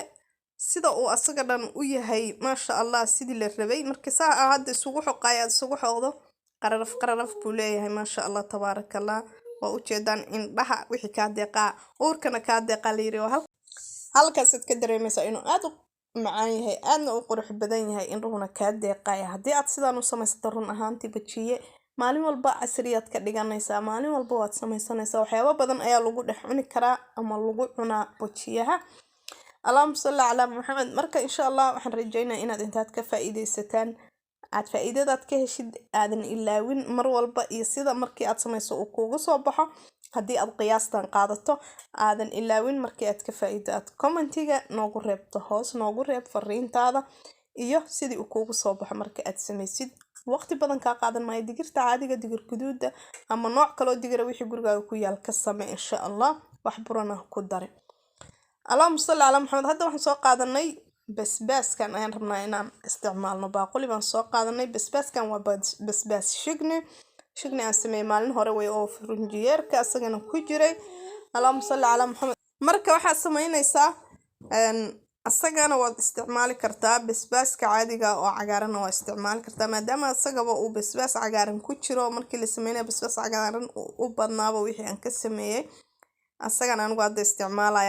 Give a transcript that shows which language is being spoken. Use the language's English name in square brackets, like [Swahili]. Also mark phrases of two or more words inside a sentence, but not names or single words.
[Somali] sida uu asaga dhan u yahay [Arabic] ما شاء الله [Somali] sidii la rabay markii saa hadda isugu xoqdo qararaf buu leeyahay [Arabic] ما شاء الله تبارك الله [Somali] waa u jeedaan indhaha wixii ka deeqaa uurkana ka deeqa liiri halkaas ka dareemaysaa inuu aad u macaan yahay aadna u qurux badan yahay indhuhuna ka deeqaya haddii aad sidaan u samaysato run ahaantii bajiye maalin walba casriyaad ka dhiganaysaa, maalin walba waad samaysanaysaa. waxyaabo badan ayaa lagu dhex cuni karaa ama lagu cunaa bojiyaha. [Arabic] اللهم صل على محمد. [Somali] marka [Arabic] إن شاء الله [Somali] waxaan rajaynayaa inaad intaad ka faa'iideysataan, aad faa'iidadaad ka heshid, aadan ilaawin mar walba, iyo sida markii aad samayso uu kuugu soo baxo. haddii aad qiyaastan qaadato aadan ilaawin markii aad ka faa'iido, aad commentiga noogu reebto, hoos noogu reeb fariintaada iyo sidii uu kuugu soo baxo marka aad samaysid. waqti badan ka qaadan maayo. digirta caadiga, digir guduuda ama nooc kale oo digir wixii gurigaaga ku yaal ka samee [Arabic] إن شاء الله, [Somali] wax burana ku darin. [Arabic] اللهم صل على محمد. [Somali] hadda waxaan soo qaadanay basbaaskan ayaan rabnaa inaan isticmaalno. baaquli baan soo qaadanay. basbaaskan waa basbaas shigni aan sameeyay maalin hore way oo furunjiyeerka asagana ku jiray. [Arabic] اللهم صل على محمد. [Somali] marka waxaad samaynaysaa asagana waad isticmaali kartaa. basbaaska caadiga oo cagaaran waa isticmaali kartaa, maadaama asagaba uu basbaas cagaaran ku jiro. markii la sameeyo basbaas cagaaran u badnaaba wixii aan ka sameeyay, asagana anigu hadda isticmaalaya.